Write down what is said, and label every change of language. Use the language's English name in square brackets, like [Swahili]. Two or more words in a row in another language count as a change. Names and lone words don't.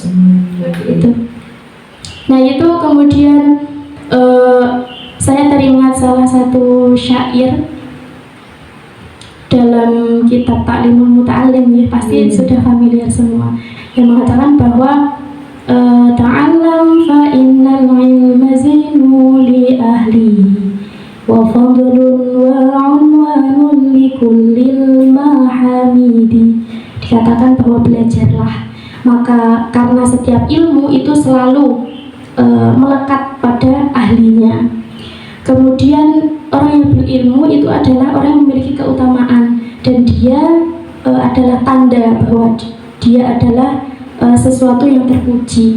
[Indonesian] Itu. Nah, itu kemudian saya teringat salah satu syair dalam kitab Ta'limul Muta'allim ya, pasti sudah familiar semua, yang mengatakan bahwa [Arabic] تعلم فإن العلم زين لأهله وفضل وعنوان لكل المحامد. [Indonesian] Dikatakan bahwa belajarlah, maka karena setiap ilmu itu selalu melekat pada ahlinya. Kemudian orang yang berilmu itu adalah orang yang memiliki keutamaan, dan dia adalah tanda bahwa dia adalah sesuatu yang terpuji.